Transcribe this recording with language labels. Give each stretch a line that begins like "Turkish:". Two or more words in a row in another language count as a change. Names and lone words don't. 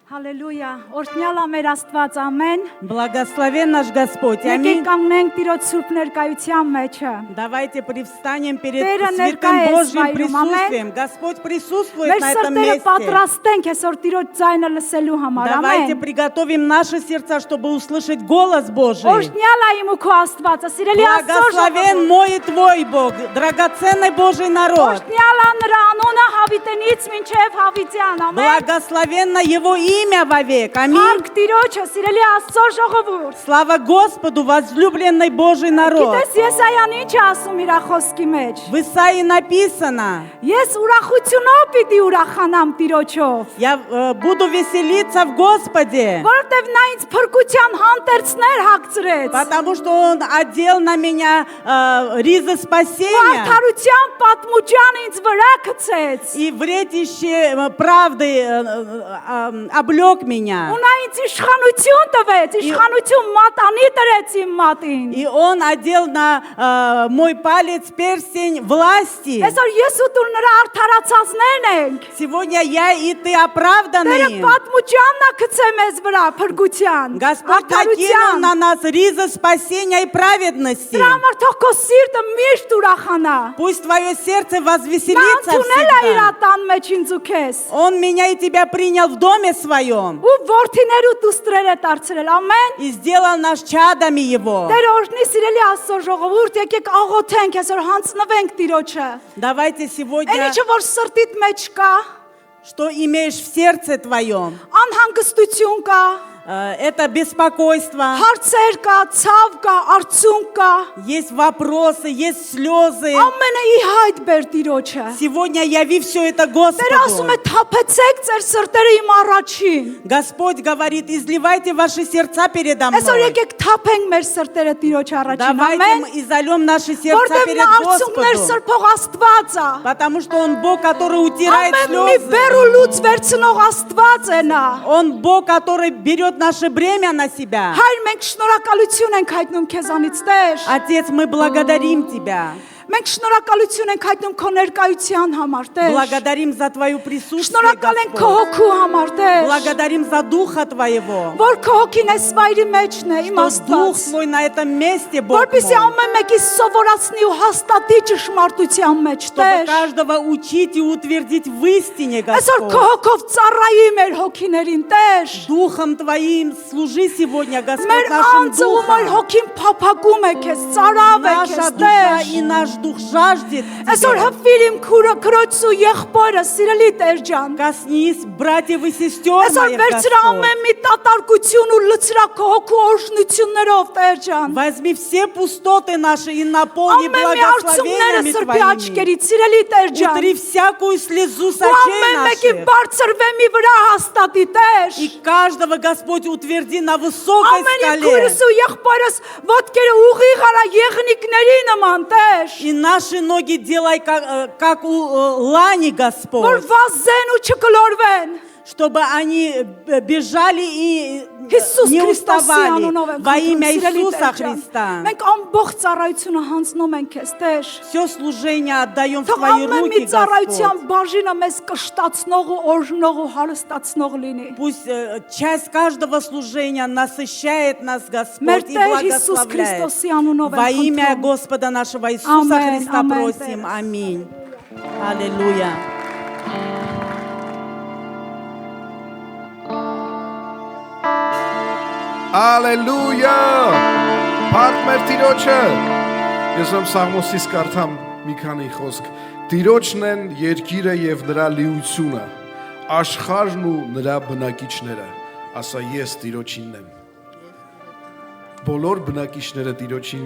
Russian: Аллилуйя.
Armenian: Օրհնյալ ամեր Աստված, ամեն։
Russian: Благословен наш Господь.
Armenian: Եկեք
Russian: Аминь.
Armenian: կանգնենք Տիրոջ սուրբ ներկայության մեջը։
Russian: Давайте привстанем перед
Armenian: Տերը
Russian: святым
Armenian: ներկա է
Russian: Божьим
Armenian: սվայրում,
Russian: присутствием. Господь присутствует
Armenian: Մեր
Russian: на этом
Armenian: սրտերը
Russian: месте.
Armenian: պատրաստենք այսօր Տիրոջ ձայնը լսելու համար,
Russian: Давайте
Armenian: ամեն։
Russian: приготовим наши сердца, чтобы услышать голос Божий.
Armenian: Օրհնյալ է իմ ու քո Աստվածը, սիրելի Աստծո
Russian: Благословен
Armenian: ժողովուրդ։
Russian: мой и твой Бог, драгоценный Божий народ.
Armenian: Օրհնյալ է նրա անունը հավիտենից մինչև հավիտյան, ամեն։
Russian: Благословенно Его имя вовек. Аминь.
Armenian: Հարկ Տիրոջը, սիրելի Աստծո ժողովուրդ։
Russian: Слава Господу, возлюбленный Божий народ.
Armenian: Գիտես Եսայան ինչ է ասում իր խոսքի մեջ։
Russian: В Исаии написано:
Armenian: Ես ուրախությունով պիտի ուրախանամ Տիրոջով,
Russian: я буду веселиться в Господе,
Armenian: որովհետև նա ինձ փրկության հանդերձներ հագցրեց։
Russian: потому что Он одел на меня ризы спасения
Armenian: Արդարության պատմուճան ինձ վրա գցեց։
Russian: и вретище правды облег меня.
Armenian: Ու նա ինձ իշխանություն տվեց, իշխանություն մատանի տրեց իմ մատին։
Russian: И Он одел на мой палец перстень власти.
Armenian: Այսօր ես ու դու նրա արդարացածներն ենք։
Russian: Сегодня я и ты
Armenian: Տերը
Russian: оправданы.
Armenian: պատմուճանն է գցե մեզ վրա փրկության,
Russian: Господь накинул на нас ризы спасения и праведности.
Armenian: Դրա համար թող քո սիրտը միշտ ուրախանա։
Russian: Пусть твое сердце
Armenian: Նա
Russian: возвеселится
Armenian: ընդունել է իր
Russian: всегда.
Armenian: տան մեջ ինձ ու քեզ։
Russian: Он меня и тебя принял в доме своем
Armenian: Ու որդիներ ու դուստրեր է դարձրել, ամեն։
Russian: и сделал нас чадами Его.
Armenian: Տեր օրհնի սիրելի Աստծո ժողովուրդ, եկեք աղոթենք, այսօր հանձնվենք Տիրոջը։
Russian: Давайте сегодня,
Armenian: Այնիչը որ սրտիդ մեջ կա,
Russian: что имеешь в сердце твоем,
Armenian: անհանգստություն կա,
Russian: это беспокойство,
Armenian: հարցեր կա, ցավ կա, արցունք կա,
Russian: есть вопросы, есть слезы.
Armenian: ամենը ի հայտ բեր Տիրոջը։
Russian: Сегодня яви все это
Armenian: Տերը ասում է
Russian: Господу.
Armenian: թափեցեք ձեր սրտերը իմ առաջին։
Russian: Господь говорит: изливайте ваши сердца передо
Armenian: Այսօր
Russian: мной.
Armenian: եկեք թափենք մեր սրտերը Տիրոջ առաջին,
Russian: Давайте
Armenian: ամեն։
Russian: мы изольем наши сердца
Armenian: Որտեղ
Russian: перед
Armenian: նա արցունքներ
Russian: Господом.
Armenian: սրբող Աստված է։
Russian: Потому что Он Бог, который утирает
Armenian: Ամեն մի բեր ու
Russian: слезы.
Armenian: լուծ վերցնող Աստված է նա։
Russian: Он Бог, который берет наше бремя на себя.
Armenian: Հայր, մենք շնորհակալություն ենք հայտնում քեզանից, Տեր։
Russian: Отец, мы благодарим Тебя.
Armenian: Մենք շնորհակալություն ենք հայտնում քո ներկայության համար, Տեր։
Russian: Благодарим за Твое присутствие,
Armenian: Շնորհակալ ենք քո
Russian: Господь.
Armenian: հոգու համար, Տեր։
Russian: Благодарим за Духа Твоего.
Armenian: Որ քո հոգին այս վայրի մեջն է, իմ
Russian: Что Дух
Armenian: Աստված։
Russian: Твой на этом месте, Бог
Armenian: Որպեսզի
Russian: мой.
Armenian: ամեն մեկի սովորացնի ու հաստատի ճշմարտության մեջ,
Russian: Чтобы
Armenian: Տեր։
Russian: каждого учить и утвердить в истине,
Armenian: Այսօր քո
Russian: Господь.
Armenian: հոգով ծառայի մեր հոգիներին, Տեր։
Russian: Դուխом Твоим служи сегодня, Господь,
Armenian: Մեր
Russian: нашим
Armenian: անձը ու մեր
Russian: Духом.
Armenian: հոգին փափագում է քեզ, ծարավ է
Russian: Наша
Armenian: քեզ,
Russian: душа
Armenian: Տեր։
Russian: и наш дух жаждет
Armenian: Այսօր
Russian: Тебя.
Armenian: հպվիր իմ քուրը, քրոջս ու եղբորը, սիրելի Տեր ջան։
Russian: Коснись братьев и сестер
Armenian: Այսօր
Russian: моих,
Armenian: վերցրա
Russian: Господь.
Armenian: ամեն մի տատարկություն ու լցրա քո հոգու օրհնություններով, Տեր ջան։
Russian: Возьми все пустоты наши и наполни
Armenian: Ամեն մի արցունքները
Russian: благословениями
Armenian: սրբի
Russian: Твоими.
Armenian: աչքերից, սիրելի Տեր ջան։
Russian: Утри всякую слезу с
Armenian: Ու
Russian: очей
Armenian: ամեն մեկի
Russian: наших.
Armenian: բարձր վեմի վրա հաստատի, Տեր։
Russian: И каждого, Господь, утверди на высокой
Armenian: Ամենի
Russian: скале.
Armenian: քուրս ու եղբորս ոտքերը ուղիղ արա եղնիկների նման, Տեր։
Russian: И наши ноги делай как у лани,
Armenian: Որ
Russian: Господь.
Armenian: վազեն ու չկլորվեն։
Russian: Чтобы они бежали и
Armenian: Հիսուս
Russian: не
Armenian: Քրիստոսի
Russian: уставали
Armenian: անունով ենք
Russian: во имя
Armenian: խնդրում, սիրելի
Russian: Иисуса
Armenian: Տեր ջան։
Russian: Христа.
Armenian: Մենք ամբողջ ծառայությունը հանձնում ենք քեզ, Տեր։
Russian: Все служение отдаем в
Armenian: Թող
Russian: Твои
Armenian: ամեն մի
Russian: руки,
Armenian: ծառայության
Russian: Господь.
Armenian: բաժինը մեզ կշտացնող ու օրհնող ու հարստացնող լինի։
Russian: Пусть часть каждого служения насыщает нас,
Armenian: Մեր
Russian: Господь, и
Armenian: Տեր Հիսուս
Russian: благословляет.
Armenian: Քրիստոսի անունով
Russian: Во
Armenian: ենք
Russian: имя
Armenian: խնդրում։
Russian: Господа нашего Иисуса
Armenian: Амен,
Russian: Христа
Armenian: амен,
Russian: просим. Тère. Аминь. Аллилуйя.
Armenian: Ալելույա։ Փառք մեր Տիրոջը։ Ես ում Սաղմոսից կարդամ մի քանի խոսք։ Տիրոջն են երկիրը եւ նրա լիությունը, աշխարհն ու նրա բնակիչները։ Ասա ես Տիրոջինն եմ։ Բոլոր բնակիչները Տիրոջինն